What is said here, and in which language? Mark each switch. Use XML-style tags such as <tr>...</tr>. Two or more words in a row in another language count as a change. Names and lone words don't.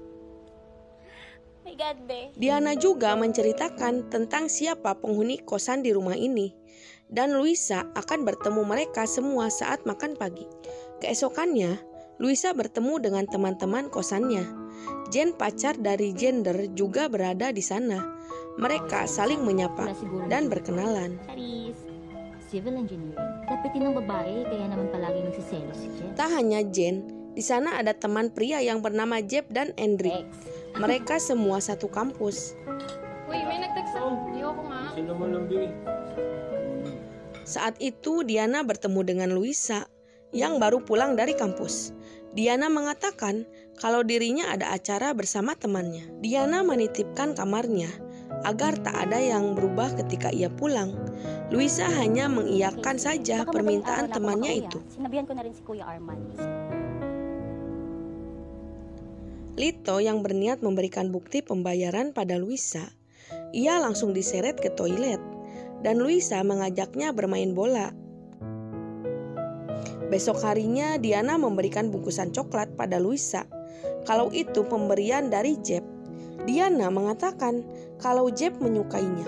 <id>Diana juga menceritakan tentang siapa penghuni kosan di rumah ini dan Louisa akan bertemu mereka semua saat makan pagi. Keesokannya, Louisa bertemu dengan teman-teman kosannya. Jen, pacar dari Jender, juga berada di sana. Mereka saling menyapa dan berkenalan.</id> <en>Charis, civil engineering.</en> <tl>Dapetin ng babae, kaya naman palagi nagsiselos si Jen.</tl> <id>Tak hanya Jen, di sana ada teman pria yang bernama Jeb dan Endrick. Mereka semua satu kampus.</id> <tl>Uy, may nag-text ako. Ayoko nga. Sino mo lambing?</tl> <id>Saat itu Diana bertemu dengan Louisa yang baru pulang dari kampus. Diana mengatakan kalau dirinya ada acara bersama temannya. Diana menitipkan kamarnya agar tak ada yang berubah ketika ia pulang. Louisa hanya mengiyakan saja permintaan temannya itu.</id> <tl>Sinabihan ko na rin si Kuya Arman.</tl> <id>Lito yang berniat memberikan bukti pembayaran pada Louisa, ia langsung diseret ke toilet dan Louisa mengajaknya bermain bola. Besok harinya Diana memberikan bungkusan coklat pada Louisa. Kalau itu pemberian dari Jeb. Diana mengatakan kalau Jeb menyukainya.</id>